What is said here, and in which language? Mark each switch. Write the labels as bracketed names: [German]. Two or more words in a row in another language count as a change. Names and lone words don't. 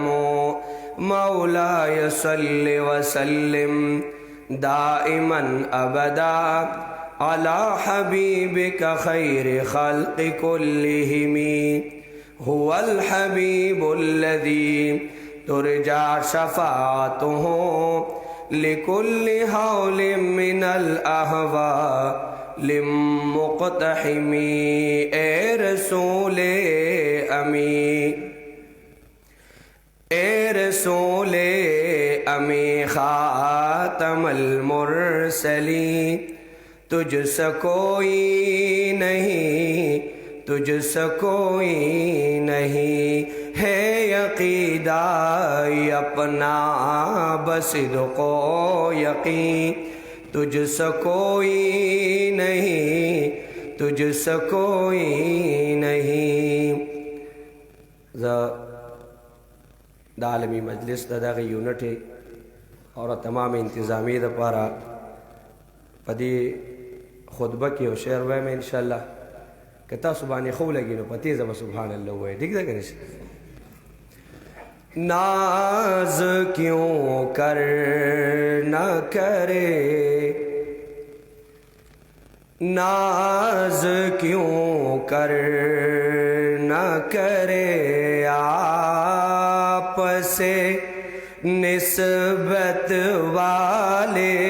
[Arabic] مولاي صل وسلم دائما أبدا على حبيبك خير خلق كلهم. هو الحبيب الذي ترجى شفاعته لكل هول من الأهواء لمقتحم. [Urdu] اے رسول امی، اے رسول امی خاتم المرسلین، تجھ سے کوئی نہیں، تجھ سے کوئی نہیں ہے عقیدہ اپنا بصدق و یقین. تجھ سے کوئی نہیں، تجھ سے کوئی نہیں. [Pashto] دا عالمی مجلس دا دغه یونټ او تمام انتظامی د پاره پدې خطبه کې او شعر وایم [Arabic] ان شاء الله. [Pashto] کہ تاسو باندې خو لګي نو پتی زما [Arabic] سبحان الله [Pashto] وای ٹھیک ده کنه. [Urdu] ناز کیوں کر نہ کرے، ناز کیوں کر نہ کرے آپ سے نسبت والے.